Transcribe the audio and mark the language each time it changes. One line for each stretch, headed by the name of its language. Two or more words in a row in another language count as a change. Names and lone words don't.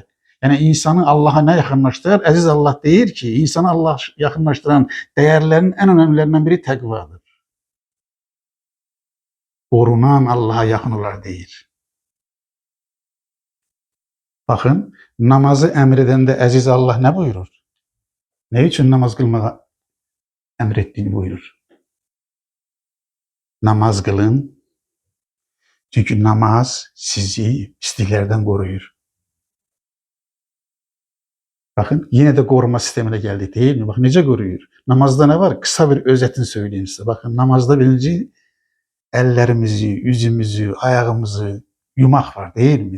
Azerbaijani: Yəni, insanı Allaha nə yaxınlaşdırır? Əziz Allah deyir ki, insanı Allah yaxınlaşdıran dəyərlərin ən önəmlərindən biri təqvadır. Qorunan Allaha yaxın olar deyir. Baxın, namazı əmr edəndə əziz Allah nə buyurur? Nə üçün namaz qılmağa
Turkish: emrettiğini buyurur. Namaz kılın. Çünkü namaz sizi pisliklerden koruyur. Bakın yine de koruma sistemine geldik değil mi? Bakın nece koruyor. Namazda ne var? Kısa bir özetini söyleyeyim size. Bakın namazda birinci ellerimizi, yüzümüzü, ayağımızı yumak var değil mi?